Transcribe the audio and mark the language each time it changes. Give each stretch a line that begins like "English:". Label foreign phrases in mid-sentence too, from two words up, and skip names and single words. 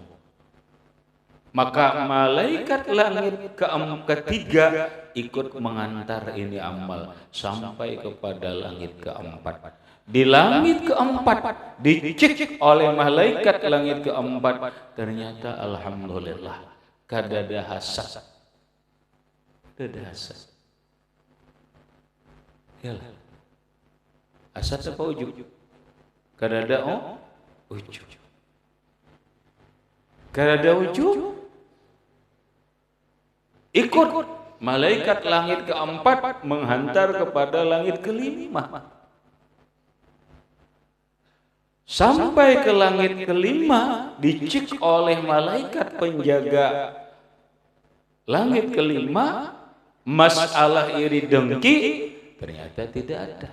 Indonesian: Maka malaikat langit ketiga ikut mengantar ini amal sampai kepada langit keempat.
Banjar: Di langit keempat dicek oleh malaikat langit keempat, ternyata alhamdulillah kada ada hasad. Kada hasad. Yalah. Hasad apa ujub? Kada ada ujub. Kada ada ujub. Ikut malaikat langit keempat menghantar kepada langit kelima.
Indonesian: Sampai ke langit kelima dicek oleh malaikat penjaga langit kelima, masalah iri dengki ternyata tidak ada.